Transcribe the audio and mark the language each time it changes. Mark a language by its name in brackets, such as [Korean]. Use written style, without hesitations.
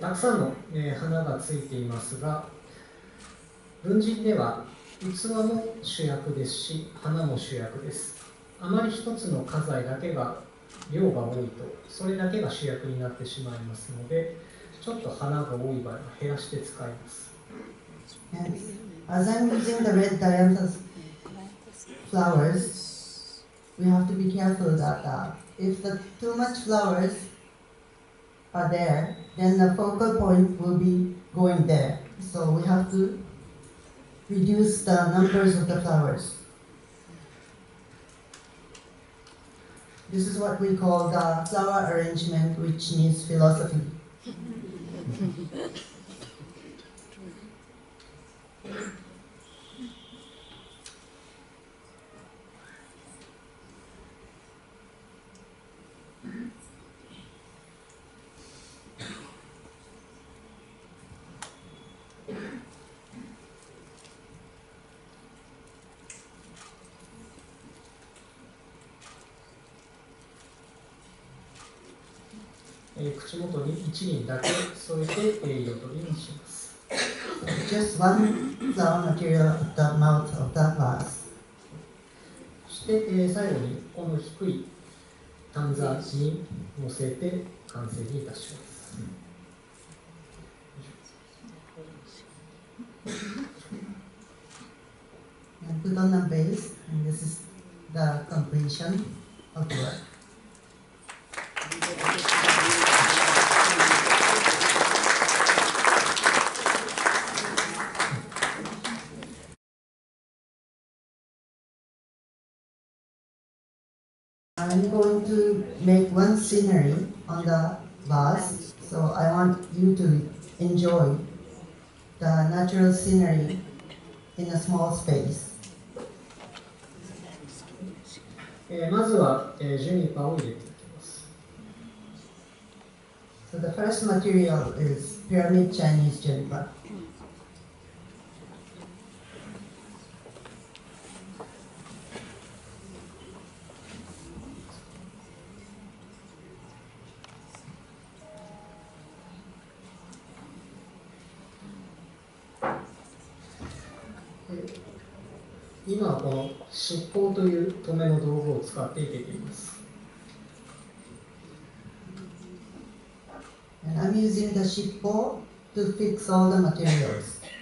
[Japanese] たくさんの花がついていますが、文人では器も主役ですし、花も主役です。あまり一つの花材だけが量が多いとそれだけが主役になってしまいますので、ちょっと花が多い場合は減らして使います。 [English] As I'm using the red dianthus flowers, we have to be careful that if too much flowers are there, then the focal point will be going there. So we have to reduce the numbers of the flowers. This is what we call the flower arrangement, which needs philosophy. [Japanese] 口元に一輪だけ添えて彩りにします。 [English] Just one flower material at the mouth of the vase. [Japanese] そして最後にこの低い短座に乗せて完成にいたします。 [English] And put on the base, and this is the completion of the work. I'm going to make one scenery on the vase, so I want you to enjoy the natural scenery in a small space. [Japanese] まずはジュニパーを入れていきます。 [English] So the first material is pyramid Chinese juniper. Okay. [Japanese] 今はこの執香という留めの道具を使って生けています。 [English] I'm using the shippo to fix all the materials.